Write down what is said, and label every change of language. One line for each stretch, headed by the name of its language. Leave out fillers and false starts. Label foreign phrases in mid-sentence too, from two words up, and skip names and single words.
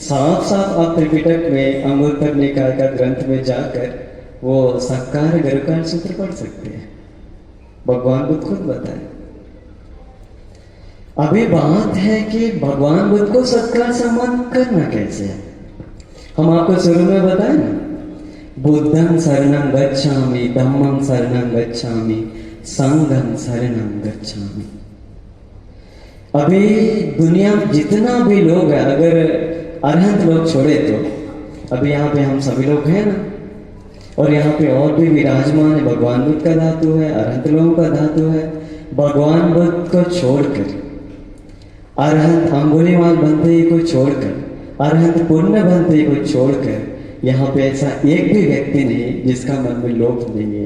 Hindi: साफ साफ आप त्रिपिटक में अंगुत्तर निकाय का ग्रंथ में जाकर वो सक्कार गरुकार सूत्र पढ़ सकते हैं। भगवान बुद्ध खुद बताए। अभी बात है कि भगवान बुद्ध को सत्कार सम्मान करना कैसे है। हम आपको शुरू में बताए ना,
Pali: बुद्धं शरणं गच्छामि, धम्मं शरणं गच्छामि, संघं शरणं गच्छामि।
Hindi: अभी दुनिया में जितना भी लोग है, अगर अरहंत लोग छोड़े तो अभी यहाँ पे हम सभी लोग हैं ना, और यहाँ पे और भी विराजमान है। भगवान बुद्ध का धातु है, अरहंत लोगों का धातु है। भगवान बुद्ध को छोड़कर, अरहंत अंगुलीमाल बनते को छोड़कर, अरहंत पुण्य बनते को छोड़कर यहाँ पे ऐसा एक भी व्यक्ति नहीं जिसका मन में लोभ नहीं है।